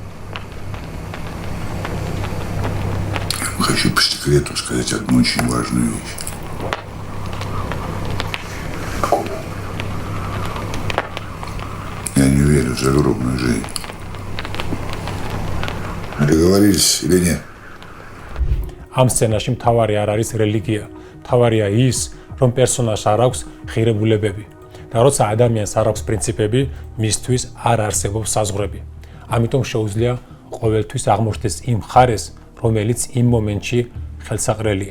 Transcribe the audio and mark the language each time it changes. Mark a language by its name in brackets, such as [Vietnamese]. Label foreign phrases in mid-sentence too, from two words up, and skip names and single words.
[Russian] Хочу по секрету сказать одну очень важную вещь. Какую? Я не верю в загробную жизнь. Договорились или нет? [Georgian] ამ სცენაში მთავარი არ არის რელიგია, მთავარია ის, რომ პერსონაჟს არ აქვს ხირებულებები და როცა ადამიანს არ აქვს პრინციპები, მისთვის არ არსებობს საზღვრები. ამიტომ შეუძლია ყოველთვის აღმოჩნდეს იმ მხარეს, რომელიც იმ მომენტში ხელსაყრელია.